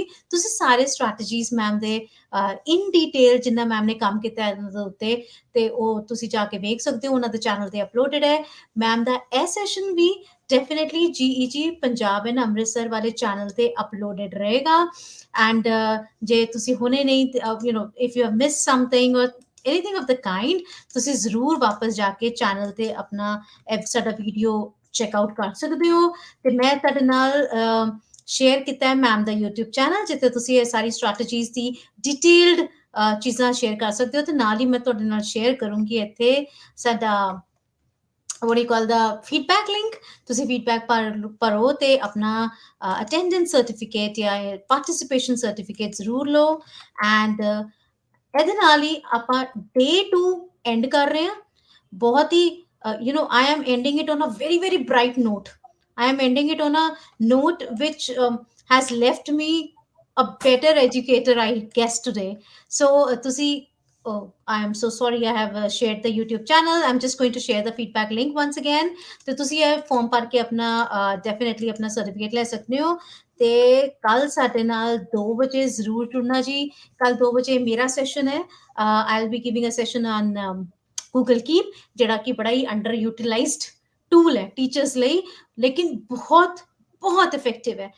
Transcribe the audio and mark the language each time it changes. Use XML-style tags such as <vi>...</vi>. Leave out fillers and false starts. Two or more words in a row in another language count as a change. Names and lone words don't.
<pa>ਤੁਸੀਂ ਸਾਰੇ ਸਟ੍ਰੈਟਜੀਜ਼ ਮੈਮ ਦੇ</pa> <en>in detail</en> <pa>ਜਿੰਨਾ ਮੈਮ ਨੇ ਕੰਮ ਕੀਤਾ ਹੈ ਇਹਨਾਂ ਦੇ ਉੱਤੇ, ਤੇ ਉਹ ਤੁਸੀਂ ਜਾ ਕੇ ਵੇਖ ਸਕਦੇ ਹੋ, ਉਹਨਾਂ ਦੇ ਚੈਨਲ ਤੇ ਅਪਲੋਡਡ ਹੈ। ਮੈਮ ਦਾ ਇਹ ਸੈਸ਼ਨ ਵੀ ਡੈਫੀਨੇਟਲੀ GEG ਪੰਜਾਬ ਐਂਡ ਅੰਮ੍ਰਿਤਸਰ ਵਾਲੇ ਚੈਨਲ ਤੇ ਅਪਲੋਡਡ ਰਹੇਗਾ।</pa> <en>ਐਂਡ</en> <pa>ਜੇ ਤੁਸੀਂ ਹੁਣੇ ਨਹੀਂ</pa> <en>if you have miss something or anything of the kind,</en> <pa>ਤੁਸੀਂ ਜ਼ਰੂਰ ਵਾਪਸ ਜਾ ਕੇ ਚੈਨਲ ਤੇ ਆਪਣਾ ਸਾਡਾ ਵੀਡੀਓ</pa> <en>check out</en> <pa>ਕਰ ਸਕਦੇ ਹੋ। ਤੇ ਮੈਂ ਤੁਹਾਡੇ ਨਾਲ ਸ਼ੇਅਰ ਕੀਤਾ ਹੈ ਮੈਮ ਦਾ YouTube ਚੈਨਲ, ਜਿੱਥੇ ਤੁਸੀਂ ਇਹ ਸਾਰੀ ਸਟ੍ਰੈਟਜੀਜ਼ ਦੀ ਡਿਟੇਲਡ ਚੀਜ਼ਾਂ ਸ਼ੇਅਰ ਕਰ ਸਕਦੇ ਹੋ। ਤੇ ਨਾਲ ਹੀ ਮੈਂ ਤੁਹਾਡੇ ਨਾਲ ਸ਼ੇਅਰ ਕਰੂੰਗੀ ਇੱਥੇ ਸਾਡਾ</pa> <en>what do you call the feedback link।</en> <pa>ਤੁਸੀਂ ਫੀਡਬੈਕ ਭਰੋ ਤੇ ਆਪਣਾ</pa> <en>attendance certificate</en> <pa>ਜਾਂ</pa> <en>participation certificate</en> <pa>ਜ਼ਰੂਰ ਲਓ। ਐਂਡ ਇਹਦੇ ਨਾਲ ਹੀ ਆਪਾਂ Day 2 ਐਂਡ ਕਰ ਰਹੇ ਹਾਂ। ਬਹੁਤ ਹੀ</pa> <en>I am ending it on a very bright note। I am ending it on a note which has left me a better educator, I guess, today। So ਤੁਸੀਂ I am so sorry, I have shared the YouTube channel। I'm just going to share the feedback link once again।</en> <pa>ਤੇ ਤੁਸੀਂ ਇਹ ਫਾਰਮ ਭਰ ਕੇ ਆਪਣਾ ਡੈਫੀਨੇਟਲੀ ਆਪਣਾ ਸਰਟੀਫਿਕੇਟ ਲੈ ਸਕਦੇ ਹੋ। ਤੇ ਕੱਲ ਸਾਡੇ ਨਾਲ 2 ਵਜੇ ਜ਼ਰੂਰ ਜੁੜਨਾ ਜੀ। ਕੱਲ 2 ਵਜੇ ਮੇਰਾ ਸੈਸ਼ਨ ਹੈ।</pa> <en>I will be giving a session on Google Keep,</en> <pa>ਜਿਹੜਾ ਕਿ ਬੜਾ ਹੀ</pa> <en>under utilized tool ਹੈ ਟੀਚਰਸ ਲਈ,</en> <pa>ਲੇਕਿਨ ਬਹੁਤ</pa> <en>ਇਫੈਕਟਿਵ ਹੈ।</en>